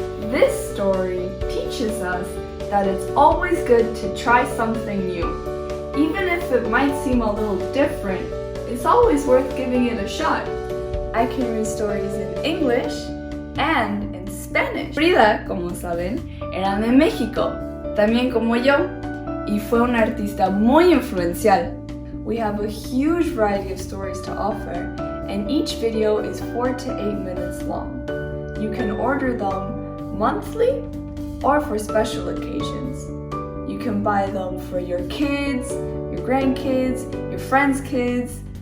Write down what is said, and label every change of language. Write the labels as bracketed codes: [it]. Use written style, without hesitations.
[en] This story teaches us that it's always good to try something new. Even if it might seem a little different, it's always worth giving it a shot. I can read stories in English and in Spanish. [es] Frida, como saben, era de México, también como yo, y fue una artista muy influencial. [en] We have a huge variety of stories to offer, and each video is 4 to 8 minutes long. You can order them monthly or for special occasions. You can buy them for your kids, your grandkids, your friends' kids.